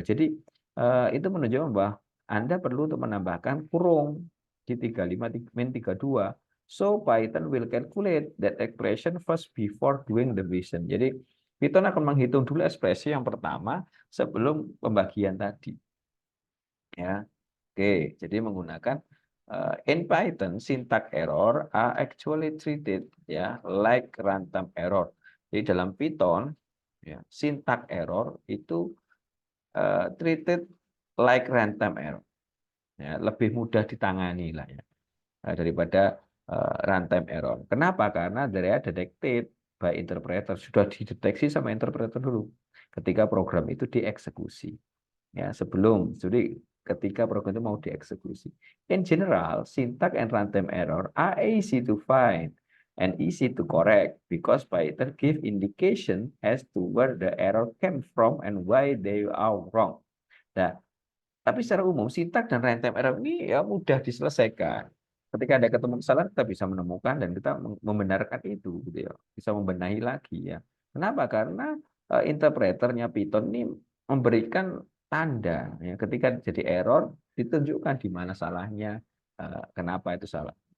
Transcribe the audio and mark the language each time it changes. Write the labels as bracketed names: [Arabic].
[Indonesian] Jadi itu menunjukkan bahwa Anda perlu untuk menambahkan kurung di 35 min 32. [English] So Python will calculate that expression first before doing the division. [Indonesian] Jadi Python akan menghitung dulu ekspresi yang pertama sebelum pembagian tadi. Ya. Oke, jadi menggunakan [English] in Python syntax error are actually treated ya like runtime error. [Indonesian] Jadi dalam Python ya syntax error itu [English] treated like runtime error. [Indonesian] Ya, lebih mudah ditangani lah ya daripada runtime error. Kenapa? Karena dari [English] detected by interpreter, [Indonesian] sudah dideteksi sama interpreter dulu ketika program itu dieksekusi. Ya, jadi ketika program itu mau dieksekusi. [English] In general, syntax and runtime error are easy to find and easy to correct because Python give indication as to where the error came from and why they are wrong. [Indonesian] Nah, tapi secara umum syntax dan runtime error ini ya mudah diselesaikan. Ketika ada ketemu kesalahan kita bisa menemukan dan kita membenarkan itu gitu ya. Bisa membenahi lagi ya. Kenapa? Karena interpreternya Python ini memberikan tanda ya, ketika jadi error ditunjukkan di mana salahnya, kenapa itu salah.